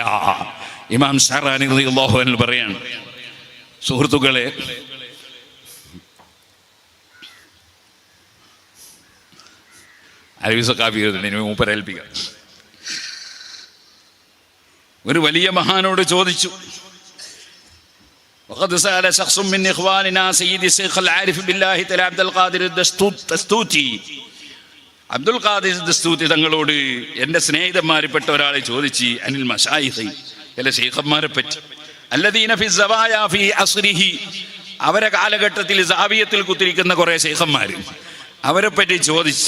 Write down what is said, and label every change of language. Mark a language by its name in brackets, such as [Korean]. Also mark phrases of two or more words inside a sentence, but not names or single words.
[Malayalam] ഇമാം ഷഅറാനി [Arabic] رضي الله عنه [Malayalam] പറയാണ്. സുഹൃത്തുക്കളെ, അലവി സഖാഫി മൂപ്പരേൽപ്പിക്കാം. ഒരു വലിയ മഹാനോട് ചോദിച്ചു, [Arabic] وقد سأل شخص من إخواننا سيد الشيخ العارف بالله تعالى عبد القادر الدستوطي. [Malayalam] അബ്ദുൽ ഖാദിർ ദസ്തൂതി തങ്ങളോട് എൻ്റെ സ്നേഹിതന്മാരിൽപ്പെട്ട ഒരാളെ ചോദിച്ച് [Arabic] عن المشايخ, [Malayalam] ചില ശൈഖന്മാരെ പറ്റി, [Arabic] الذين في زوايا في عصره, [Malayalam] അവരെ കാലഘട്ടത്തിൽ സാവിയത്തിൽ കുത്തിരിക്കുന്ന കുറേ ശൈഖന്മാർ, അവരെ പറ്റി ചോദിച്ച്.